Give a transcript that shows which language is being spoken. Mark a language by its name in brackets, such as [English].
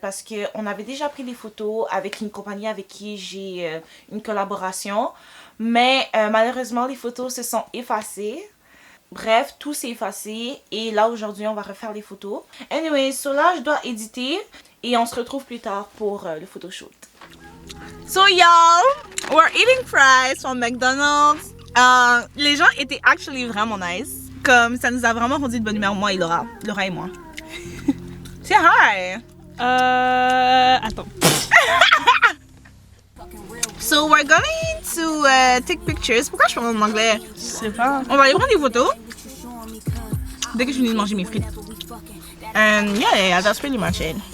[French] Parce qu'on avait déjà pris des photos avec une compagnie avec qui j'ai une collaboration. Mais malheureusement, les photos se sont effacées. Bref, tout s'est effacé. Et là, aujourd'hui, on va refaire les photos. [English] Anyway, so [French] là, je dois éditer. Et on se retrouve plus tard pour le photoshoot. [English] So y'all, we're eating fries from McDonald's. [French] Les gens étaient actually vraiment nice. Comme ça nous a vraiment rendu de bonne humeur, moi et Laura. Laura et moi. [English] Say hi. [French] Attends. [English] So we're going to take pictures. [French] Pourquoi je parle en anglais? Je sais pas. On va aller prendre des photos. Dès que je finis de manger mes frites. [English] And yeah, that's pretty much it.